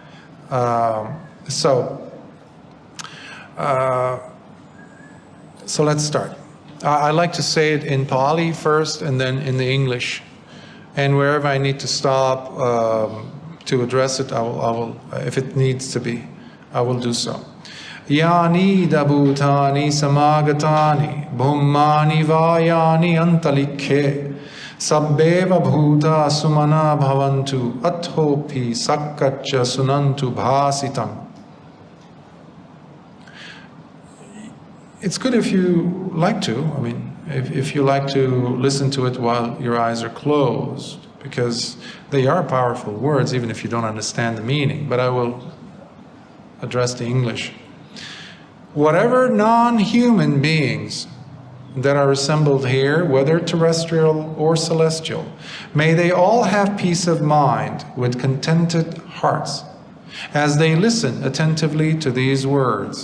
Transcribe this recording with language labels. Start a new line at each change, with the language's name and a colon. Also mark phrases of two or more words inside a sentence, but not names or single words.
English: So let's start. I like to say it in Pali first and then in the English. And wherever I need to stop to address it, I will, if it needs to be, I will do so.
Pali: Yani dabhutani samagatani bhummani vayani antalikhe sabbeva bhuta sumana bhavantu athopi sakkaccha sunantu bhasitam.
English: It's good if you like to. I mean, if you like to listen to it while your eyes are closed, because they are powerful words, even if you don't understand the meaning. But I will address the English. Whatever non-human beings that are assembled here, whether terrestrial or celestial, may they all have peace of mind with contented hearts as they listen attentively to these words.